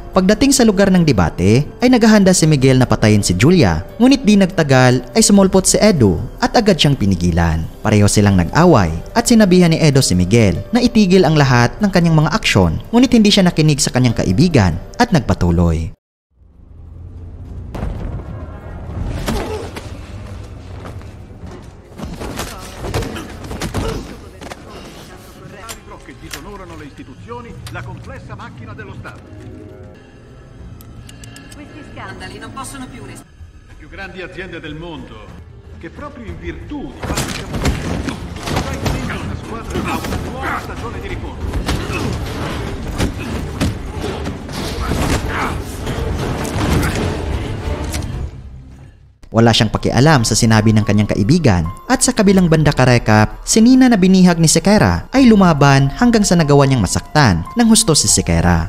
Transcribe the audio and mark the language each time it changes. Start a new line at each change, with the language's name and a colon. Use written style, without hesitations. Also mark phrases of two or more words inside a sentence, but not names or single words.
Filipino: Pagdating sa lugar ng debate, ay naghahanda si Miguel na patayin si Julia, ngunit di nagtagal ay sumulpot si Edo at agad siyang pinigilan. Pareho silang nag-away at sinabihan ni Edo si Miguel na itigil ang lahat ng kanyang mga aksyon, ngunit hindi siya nakinig sa kanyang kaibigan at nagpatuloy.
Italian: Che disonorano le istituzioni, la complessa macchina dello Stato. Questi scandali non possono più restare. Le più grandi aziende del mondo, che proprio in virtù di quanto siamo ormai dentro una squadra a una nuova stagione di riforma.
Filipino: Wala siyang pakialam sa sinabi ng kanyang kaibigan at sa kabilang banda karekap, si Nina na binihag ni Sequeira ay lumaban hanggang sa nagawa niyang masaktan ng husto si Sequeira.